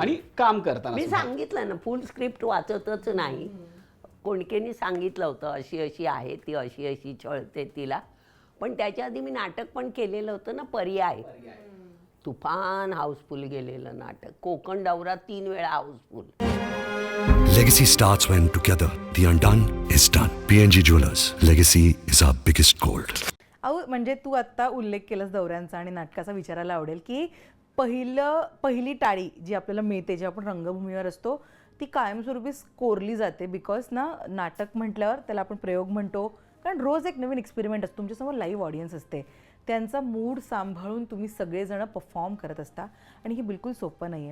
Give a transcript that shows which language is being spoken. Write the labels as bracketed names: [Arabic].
[Marathi] आणि काम करताना मी सुद्धा? सांगितलं ना, फुल स्क्रिप्ट वाचतच नाही. कोणकेनी सांगितलं होतं अशी अशी आहे ती, अशी अशी छळते तिला. पण त्याच्या आधी मी नाटक पण केलेलं होतं ना, पर्याय. तुफान हाऊसफुल गेलेलं नाटक. कोकण दौरा 3 वेळा house full. [English] Legacy starts when together the undone is done. PNG Jewelers. Legacy is our biggest gold. [Marathi] अहो म्हणजे तू आत्ता उल्लेख केलास दौऱ्यांचा आणि नाटकाचा. विचारायला आवडेल की पहिली टाळी जी आपल्याला मिळते जेव्हा आपण रंगभूमीवर असतो ती कायमस्वरूपी कोरली जाते. बिकॉज ना नाटक म्हटल्यावर त्याला आपण प्रयोग म्हणतो, कारण रोज एक नवीन एक्सपेरिमेंट असतो. तुमच्यासमोर लाईव्ह ऑडियन्स असते, त्यांचा मूड सांभाळून तुम्ही सगळेजण परफॉर्म करत असता आणि हे बिलकुल सोपं नाही आहे.